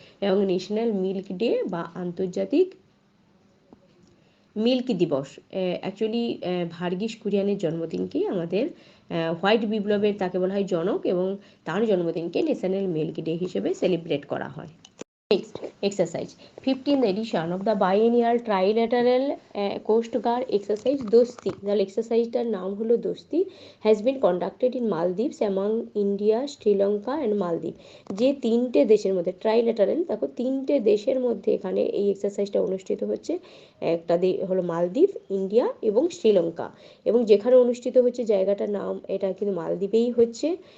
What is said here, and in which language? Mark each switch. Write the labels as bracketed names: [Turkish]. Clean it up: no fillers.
[Bangla] এবং national milk day বা আন্তর্জাতিক মিল্ক দিবস, অ্যাকচুয়ালি ভার্গিস কুরিয়ানের জন্মদিনকেই আমাদের হোয়াইট বিপ্লবের, তাকে বলা হয় জনক, এবং তার জন্মদিনকে ন্যাশনাল মিল্ক ডে হিসেবে সেলিব্রেট করা হয়। [English] Next exercise 15th edition of the biennial trilateral coast guard exercise dosti, the exerciseটার [Bangla] নাম হলো [English] dosti, has been conducted in Maldives among India, Sri Lanka and Maldives। [Bangla] যে তিনটে দেশের মধ্যে ট্রাইল্যাটারাল, দেখো তিনটে দেশের মধ্যে এখানে এই এক্সারসাইজটা অনুষ্ঠিত হচ্ছে। একটা হলো মালদ্বীপ, ইন্ডিয়া এবং শ্রীলঙ্কা, এবং যেখানে অনুষ্ঠিত হচ্ছে জায়গাটার নাম এটা কিন্তু মালদ্বীপেই হচ্ছে।